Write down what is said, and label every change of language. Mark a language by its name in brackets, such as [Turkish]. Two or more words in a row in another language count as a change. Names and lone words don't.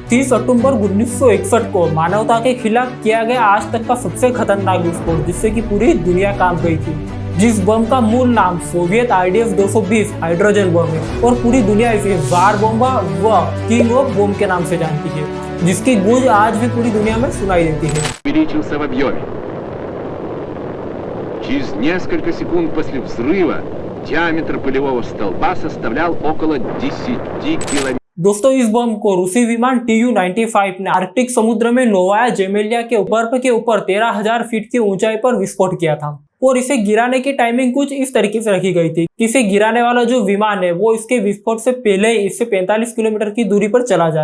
[Hindi] 30 अक्टूबर 1961 को मानवता के खिलाफ किया गया आज तक का सबसे खतरनाक विस्फोट, जिससे कि पूरी दुनिया कांप गई थी। जिस बम का मूल नाम सोवियत IDF 220 हाइड्रोजन बम है और पूरी दुनिया इसे जार बोम्बा व किंग ऑफ बम के नाम से जानती है, जिसकी गूंज आज भी पूरी दुनिया में सुनाई देती है। [Russian] увеличился в объеме. Через несколько секунд после взрыва диаметр пылевого столба составлял около 10 километров. [Hindi] दोस्तों, इस बम को रूसी विमान Tu-95 ने आर्कटिक समुद्र में नोवाया जेमेलिया के बर्फ के ऊपर 13,000 फीट की ऊंचाई पर विस्फोट किया था और इसे गिराने की टाइमिंग कुछ इस तरीके से रखी गई थी कि इसे गिराने वाला जो विमान है वो इसके विस्फोट से पहले ही इससे 45 किलोमीटर की दूरी पर चला जाए।